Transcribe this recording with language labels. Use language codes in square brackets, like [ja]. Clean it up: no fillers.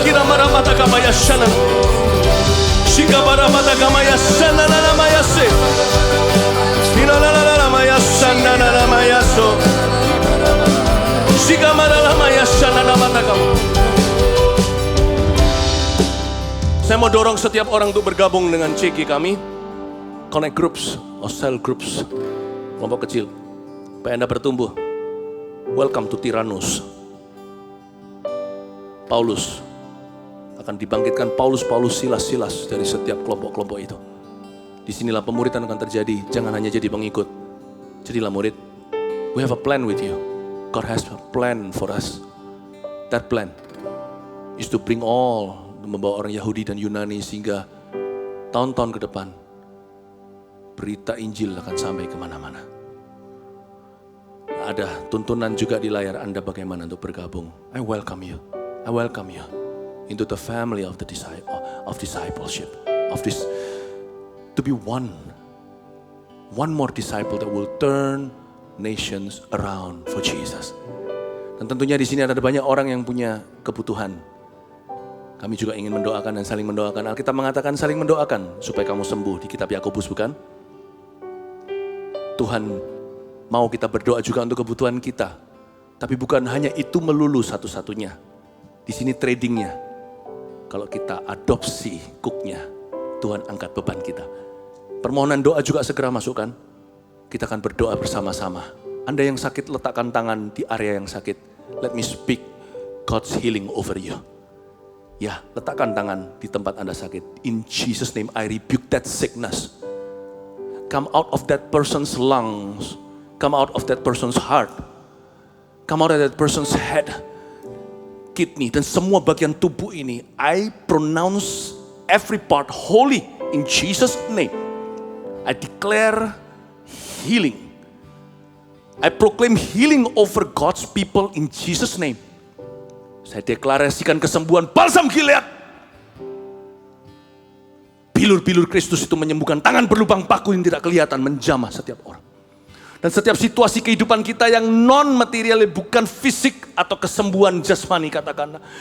[id] Kiramaramatagama ya sanana. Shikabaramatagama ya sanana namaya se. Inalalamaya sananalamaya so. Shikamarallamaya sananamatagam. Saya mau dorong setiap orang untuk bergabung dengan CG kami. [en] Connect groups or cell groups. [id] Kelompok kecil. Supaya Anda bertumbuh. [en] Welcome to Tyrannus. [id] Paulus. Akan dibangkitkan Paulus, Silas dari setiap kelompok-kelompok itu. Disinilah pemuridan akan terjadi. Jangan hanya jadi pengikut. Jadilah murid. [en] We have a plan with you. God has a plan for us. That plan is to bring all, [id] membawa orang Yahudi dan Yunani sehingga tahun-tahun ke depan berita Injil akan sampai kemana-mana. Ada tuntunan juga di layar Anda bagaimana untuk bergabung. [en] I welcome you. I welcome you into the family of the discipleship of this. To be one more disciple that will turn nations around for Jesus. [id] Dan tentunya di sini ada banyak orang yang punya kebutuhan. Kami juga ingin mendoakan dan saling mendoakan. Alkitab mengatakan saling mendoakan supaya kamu sembuh. Di kitab Yakobus, bukan? Tuhan mau kita berdoa juga untuk kebutuhan kita. Tapi bukan hanya itu melulu satu-satunya. Di sini tradingnya. Kalau kita adopsi cooknya, Tuhan angkat beban kita. Permohonan doa juga segera masukkan. Kita akan berdoa bersama-sama. Anda yang sakit, letakkan tangan di area yang sakit. [en] Let me speak God's healing over you. [id] Ya, letakkan tangan di tempat Anda sakit. [en] In Jesus' name, I rebuke that sickness. Come out of that person's lungs. Come out of that person's heart. Come out of that person's head. [id] Kidney dan semua bagian tubuh ini. [en] I pronounce every part holy in Jesus' name. I declare healing I proclaim healing over God's people in Jesus' name. [id] Saya deklarasikan kesembuhan balsam Gilead. Bilur-bilur Kristus itu menyembuhkan, tangan berlubang paku yang tidak kelihatan menjamah setiap orang. Dan setiap situasi kehidupan kita yang non-material, bukan fisik atau kesembuhan jasmani katakanlah.